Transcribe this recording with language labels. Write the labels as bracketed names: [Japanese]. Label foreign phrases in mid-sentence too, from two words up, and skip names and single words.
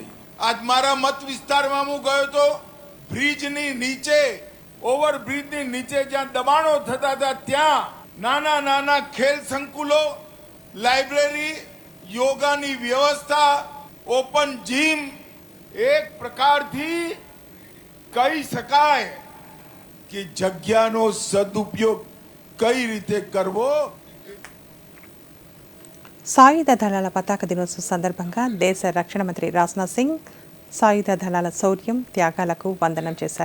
[Gujarati] આજ મારા મત વિસ્તારમાં હું ગયો તો બ્રિજની નીચે, ઓવરબ્રિજની નીચે જ્યાં દબાણો થતા હતા ત્યાં નાના નાના ખેલ સંકુલો, લાઇબ્રેરી, યોગાની વ્યવસ્થા, [English] open gym, [Gujarati] એક પ્રકારથી કહી શકાય કે જગ્યાનો સદુપયોગ કઈ રીતે કરવો. [Telugu] సాయుధ దళాల పతాక దినోత్సవం సందర్భంగా దేశ రక్షణ మంత్రి రాజ్నాథ్ సింగ్ సాయుధ దళాల శౌర్యం త్యాగాలకు వందనం చేశారు.